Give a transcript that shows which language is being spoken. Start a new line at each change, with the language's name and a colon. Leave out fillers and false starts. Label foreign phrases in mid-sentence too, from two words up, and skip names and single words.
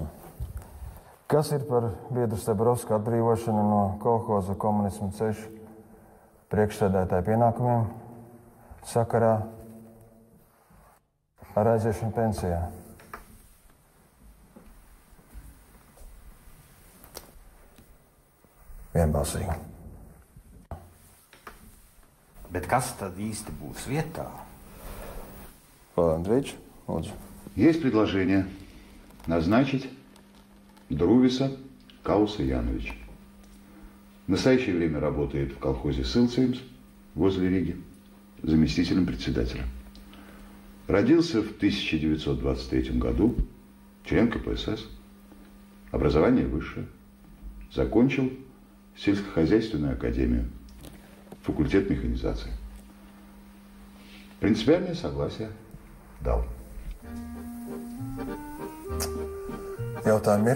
Latvian: Kas ir par biedru Stabrovska atbrīvošanu no kolhoza komunismu ceļu priekšsēdētāja pienākumiem sakarā ar aiziešanu pensijā? vienbalsīgi. Bet kas tad īsti būs vietā?
Russian: Павел Андреевич, лучше. Есть предложение назначить Друвиса Кауса Яновича. В настоящее время работает в колхозе Сылцеемс возле Риги заместителем председателя. Родился в 1923 году, член КПСС, образование высшее, закончил сельскохозяйственную академию, факультет механизации. Принципиальное согласие дал.
Latvian: Jautājumi ir?